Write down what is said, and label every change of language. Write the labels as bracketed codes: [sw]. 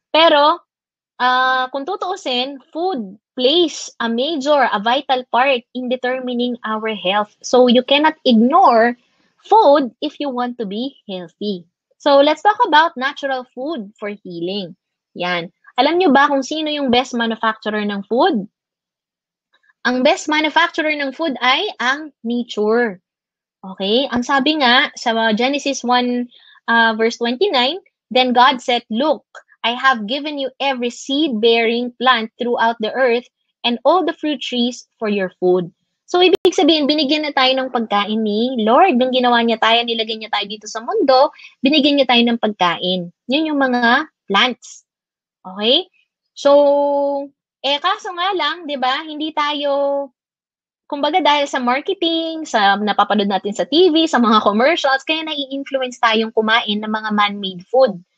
[tl] Pero, kung tutuusin, [en] food plays a vital part in determining our health. So, you cannot ignore food if you want to be healthy. So, let's talk about natural food for healing. [tl] Yan. Alam nyo ba kung sino yung best manufacturer ng food? Ang best manufacturer ng food ay ang nature. Okay? Ang sabi nga sa Genesis 1 verse 29, [en] then God said, "Look, I have given you every seed-bearing plant throughout the earth and all the fruit trees for your food." [tl] So, ibig sabihin, binigyan na tayo ng pagkain ni Lord. Nung ginawa niya tayo, nilagay niya tayo dito sa mundo, binigyan niya tayo ng pagkain. Yun yung mga plants. Okay? So, kaso nga lang, di ba, hindi tayo, kumbaga dahil sa marketing, sa napapanood natin sa TV, sa mga commercials, kaya nai-influence tayong kumain ng mga man-made food.